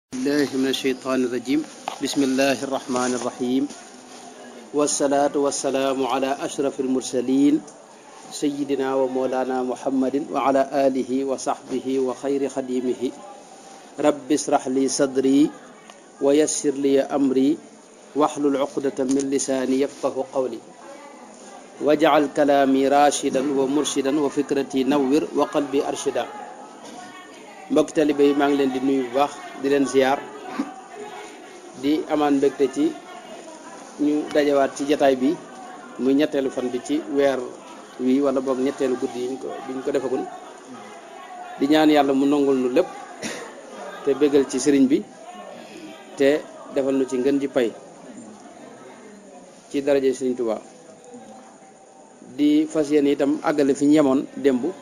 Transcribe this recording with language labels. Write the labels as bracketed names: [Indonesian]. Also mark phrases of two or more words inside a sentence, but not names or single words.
[Arabic] بالله من الشيطان الرجيم بسم الله الرحمن الرحيم والصلاة والسلام على أشرف المرسلين سيدنا ومولانا محمد وعلى آله وصحبه وخير خديمه رب اشرح لي صدري ويسر لي أمري واحلل عقدة من لساني يفقه قولي واجعل كلامي راشدا ومرشدا وفكرتي نور وقلبي أرشدا. [Wolof] mbokk talibé yi maa ngi leen di nuyu bu baax di leen ziar di amaan mbégte ci ñu dajawaat ci jataay bi muy ñetteelu fan bi ci weer wi wala boog ñetteelu guddi yi biñ ko defagul di ñaan yàlla mu nongul nu lépp te bégal ci sëriñ bi te defal nu ci ngën ji pay ci daraje sëriñ Tuubaa di fas yéene itam àggale fi ñu yemoon démb